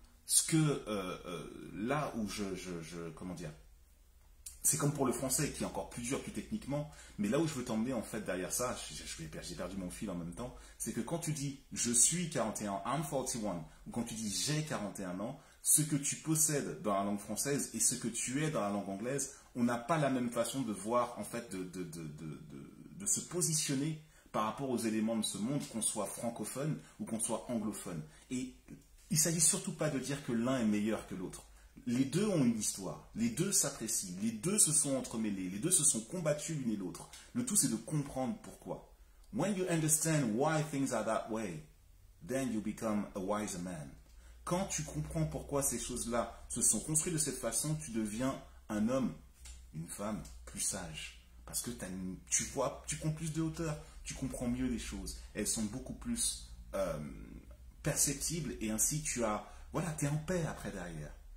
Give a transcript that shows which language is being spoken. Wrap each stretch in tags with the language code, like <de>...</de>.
<fr>Ce que là où comment dire, c'est comme pour le français qui est encore plus dur plus techniquement, mais là où je veux t'emmener en fait derrière ça, j'ai perdu mon fil en même temps, c'est que quand tu dis je suis 41,</fr> <en>I'm 41,</en> <fr>ou quand tu dis j'ai 41 ans, ce que tu possèdes dans la langue française et ce que tu es dans la langue anglaise, on n'a pas la même façon de voir, en fait, de se positionner par rapport aux éléments de ce monde, qu'on soit francophone ou qu'on soit anglophone. Et il ne s'agit surtout pas de dire que l'un est meilleur que l'autre. Les deux ont une histoire, les deux s'apprécient, les deux se sont entremêlés, les deux se sont combattus l'une et l'autre. Le tout, c'est de comprendre pourquoi.</fr> <en>When you understand why things are that way, then you become a wiser man.</en> <fr>Quand tu comprends pourquoi ces choses-là se sont construites de cette façon, tu deviens un homme, une femme plus sage. Parce que tu prends plus de hauteur, tu comprends mieux les choses. Elles sont beaucoup plus perceptibles et ainsi tu es en paix après derrière.</fr>